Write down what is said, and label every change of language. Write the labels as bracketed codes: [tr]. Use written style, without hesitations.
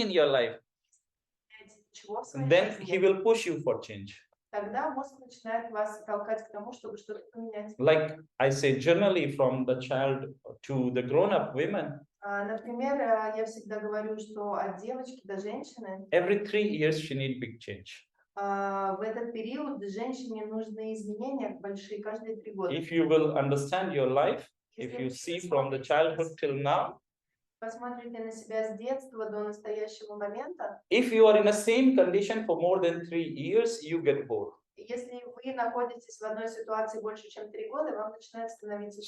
[en] in your life, then he will push you for change. [ru] Тогда мозг начинает вас толкать к тому, чтобы что-то поменять. [en] Like I say, generally from the child to the grown-up women. [ru] Например, я всегда говорю, что от девочки до женщины. [en] Every 3 years she need big change. [ru] В этот период женщине нужны изменения большие каждые 3 года. [en] If you will understand your life, if you see from the childhood till now, [ru] посмотрите на себя с детства до настоящего момента. [en] If you are in the same condition for more than 3 years, you get bored. [ru] Если вы находитесь в одной ситуации больше, чем 3 года, вам начинает становиться